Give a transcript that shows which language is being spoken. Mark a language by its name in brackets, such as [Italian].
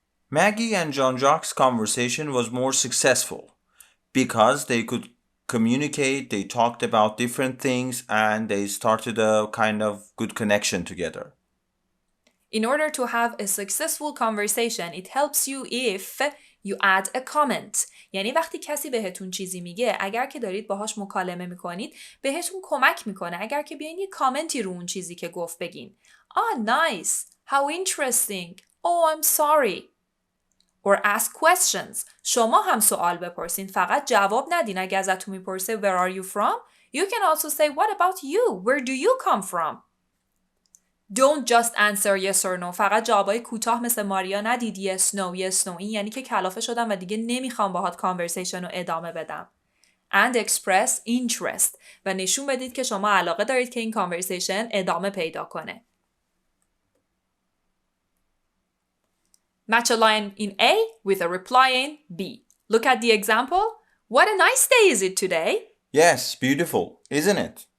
[English] Maggie and Jean-Jacques' conversation was more successful because they could communicate, they talked about different things, and they started a kind of good connection together. In order to have a successful conversation, it helps you if you add a comment. [Persian] یعنی وقتی کسی بهتون چیزی میگه، اگر که دارید باهاش مکالمه میکنید بهتون کمک میکنه اگر که بیاین یه کامنتی رو اون چیزی که گفت بگین. [English] nice. How interesting. I'm sorry. Or ask questions. [Persian] شما هم سوال بپرسین، فقط جواب ندین. اگه ازتون میپرسه [English] where are you from? You can also say what about you? Where do you come from? Don't just answer yes or no. [Persian] فقط جوابای کوتاه مثل ماریا ندید [English] yes no. [Persian] این یعنی که کلافه شدم و دیگه نمیخوام باهات کانورسیشن رو ادامه بدم. [English] And express interest [Persian] و نشون بدید که شما علاقه دارید که این کانورسیشن ادامه پیدا کنه. [English] Match a line in A with a reply in B. Look at the example. What a nice day is it today? Yes, beautiful, isn't it?